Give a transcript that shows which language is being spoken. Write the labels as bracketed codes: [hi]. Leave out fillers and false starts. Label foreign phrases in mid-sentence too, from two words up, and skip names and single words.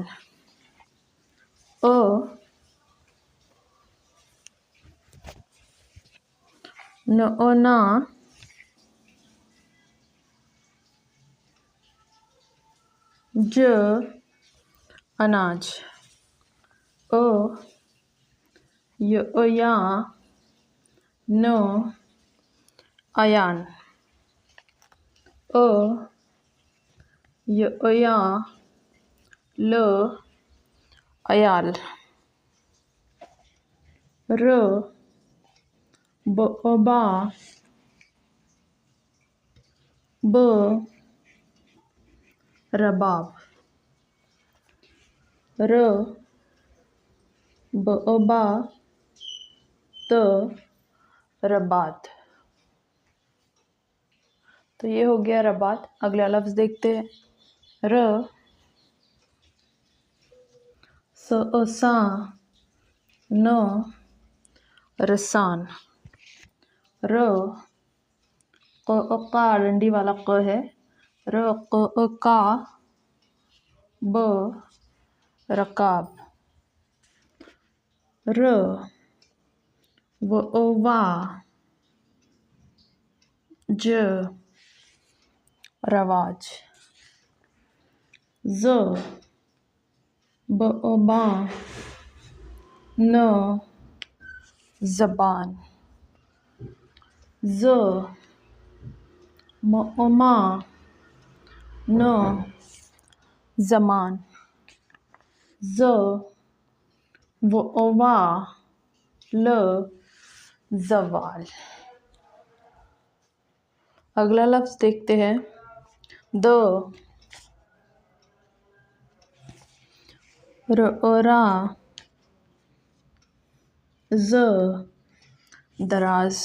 [hi] ओ, ना, ज, अनाज। ओ, या, न, अयान। ओ, या, ल, अयाल। र, बा, ब, रबाब। र, बा, त, रबात। तो ये हो गया रबात। अगला लफ्ज़ देखते हैं। र, सा, न, रसान। र, का, डंडी वाला क है। र, का, ब, रकाब। र, वा, ज, रवाज। ज, बा, न, ज़बान। ज, मा, न, ज़मान। ज, वा, ल, ज़वाल। अगला लफ्ज़ देखते हैं। द, रा, ज, दराज।